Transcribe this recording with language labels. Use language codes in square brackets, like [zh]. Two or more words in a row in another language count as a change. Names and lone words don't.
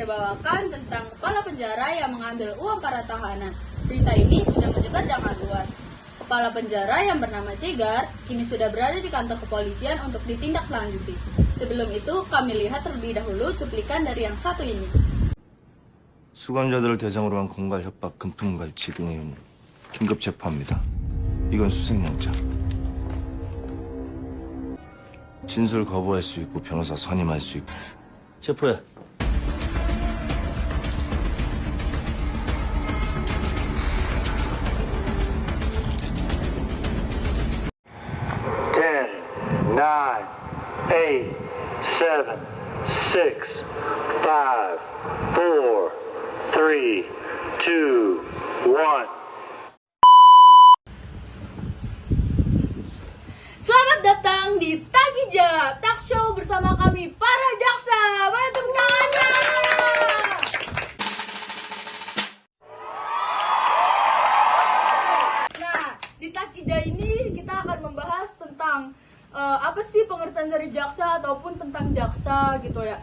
[id] membawakan tentang kepala penjara yang mengambil uang para tahanan. Berita ini sudah menyebar dengan luas. Kepala penjara yang bernama Cegar kini sudah berada di kantor kepolisian untuk ditindaklanjuti. Sebelum itu, kami lihat terlebih dahulu cuplikan dari yang satu ini. [ko] 수감자들을 대상으로 한 공갈 협박, 금품갈취 등의 혐의로 긴급 체포합니다. 이건 수색영장. 진술 거부할 수 있고 변호사 선임할 수 있고. 체포해. [en] Nine, eight, seven, six, five, four, three, two, one. [id] Selamat datang di Takija Talk Show bersama kami para jaksa. Mana tepuk tangannya? Nah, di Takija ini kita akan membahas tentang apa sih pengertian dari jaksa ataupun tentang jaksa gitu ya.